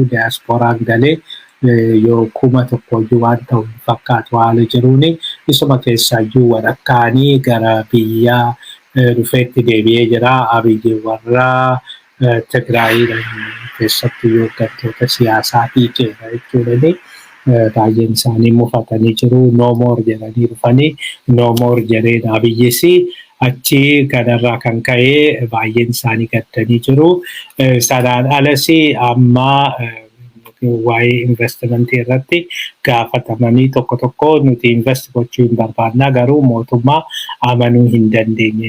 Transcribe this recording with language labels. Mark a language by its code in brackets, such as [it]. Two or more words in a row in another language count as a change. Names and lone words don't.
[om] Diiyaasporaan galee yoo 1,000 waan ta'u hin fakkaatu haala jiruuni. Isuma keessaayyuu walakkaanii gara biyyaa dhufeetti deebi'ee jira. Abiyyi warra Tigraayidhaan keessatti hooggantoota siyaasaa hiikeera jechuudha. Baay'een isaanii mufatanii jiru. [en] No more [om] jedhanii dhufanii [en] no more [om] jedheen Abiyyis achi kanarraa kan ka'ee baay'een isaanii gaddanii jiru. Sanaan alas amma waa'ee investimentii irratti gaafatamanii tokko nuti invest gochuu hin barbaanna garuu mootummaa amanuu hin dandeenye.